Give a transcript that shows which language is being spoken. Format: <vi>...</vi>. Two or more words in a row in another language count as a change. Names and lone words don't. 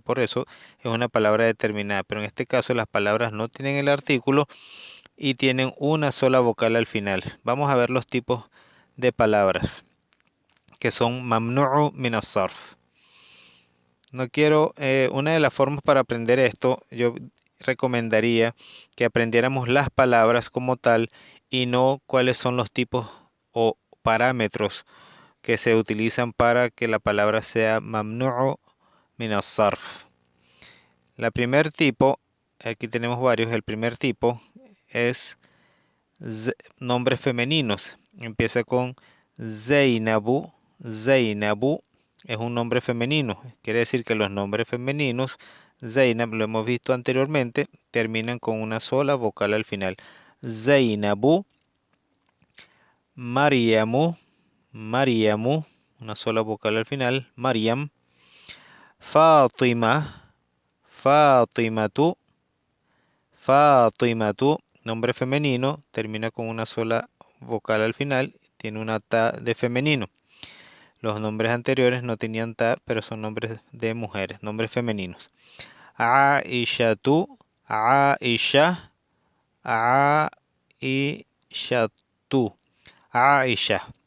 <es>Por eso es una palabra determinada. Pero en este caso las palabras no tienen el artículo y tienen una sola vocal al final. Vamos a ver los tipos de palabras que son</es> <ar>ممنوع من الصرف.</ar> <es>Una de las formas para aprender esto, yo recomendaría que aprendiéramos las palabras como tal y no cuáles son los tipos o parámetros que se utilizan para que la palabra sea</es> <ar>ممنوع من الصرف.</ar> <es>La primer tipo, aquí tenemos varios, el primer tipo es nombres femeninos. Empieza con Zainabu. Zainabu es un nombre femenino. Quiere decir que los nombres femeninos, Zainab, lo hemos visto anteriormente, terminan con una sola vocal al final. Zainabu. Mariamu. Mariamu, una sola vocal al final. Mariam. Fatima. Fatimatu. Fatimatu, nombre femenino, termina con una sola vocal al final, tiene una ta de femenino. Los nombres anteriores no tenían ta, pero son nombres de mujeres, nombres femeninos. Aishatu, Aisha, Aishatu, Aisha.</es>